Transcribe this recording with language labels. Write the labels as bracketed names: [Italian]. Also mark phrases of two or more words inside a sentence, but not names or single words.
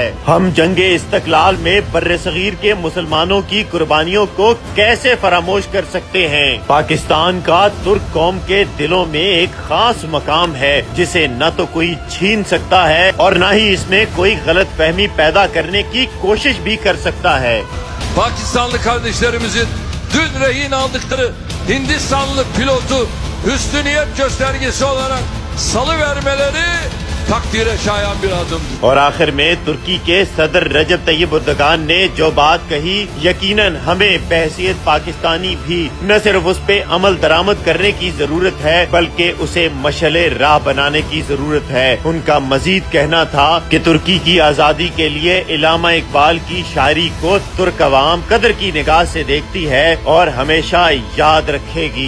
[Urdu] ہم جنگِ استقلال میں برِ صغیر کے مسلمانوں کی قربانیوں کو کیسے فراموش کر سکتے ہیں. پاکستان کا ترک قوم کے دلوں میں ایک خاص مقام ہے جسے نہ تو کوئی چھین سکتا ہے اور نہ ہی اس میں کوئی غلط فہمی پیدا کرنے کی کوشش بھی کر سکتا ہے. [Turkish] Pakistanlı kardeşlerimizin dün rehin aldıkları Hindistanlı pilotu üstü niyet göstergesi olarak salıvermeleri takdire şayan bir adımdır। [Urdu] اور آخر میں ترکی کے صدر رجب طیب اردوغان نے جو بات کہی، یقیناً ہمیں بحیثیت پاکستانی بھی نہ صرف اس پہ عمل درآمد کرنے کی ضرورت ہے بلکہ اسے مشعلِ راہ بنانے کی ضرورت ہے. ان کا مزید کہنا تھا کہ ترکی کی آزادی کے لیے علامہ اقبال کی شاعری کو ترک عوام قدر کی نگاہ سے دیکھتی ہے اور ہمیشہ یاد رکھے گی.